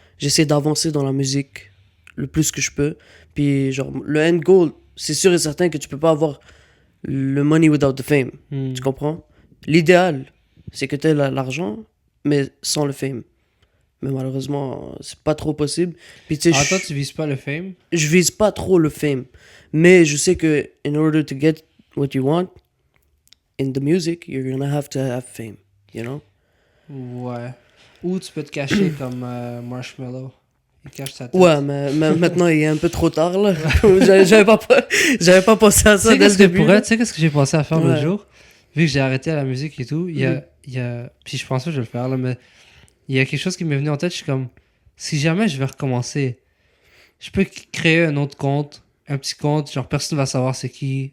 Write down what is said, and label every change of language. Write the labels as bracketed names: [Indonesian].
[French] J'essaie d'avancer dans la musique le plus que je peux. Puis, genre, le end goal, c'est sûr et certain que tu peux pas avoir le [English] money without the fame. [French] Tu comprends? L'idéal, c'est que tu aies l'argent, mais sans le fame. Mais malheureusement, c'est pas trop possible. Puis, tu sais, Toi, tu vises pas le fame? je vise pas trop le fame. Mais je sais que [English] in order to get what you want in the music, you're gonna have to have fame, you know? [French] Ouais. Ou tu peux te cacher comme Marshmello. Il cache sa tête. Ouais, mais maintenant, il est un peu trop tard, là. J'avais pas pensé à ça dès le Tu sais début. tu sais qu'est-ce que j'ai pensé à faire l'autre Ouais. jour? Vu que j'ai arrêté la musique et tout, il y a... Puis je pense que je vais le faire, là, mais il y a quelque chose qui m'est venu en tête. Je suis comme, si jamais je vais recommencer, je peux créer un autre compte, un petit compte, genre personne va savoir c'est qui,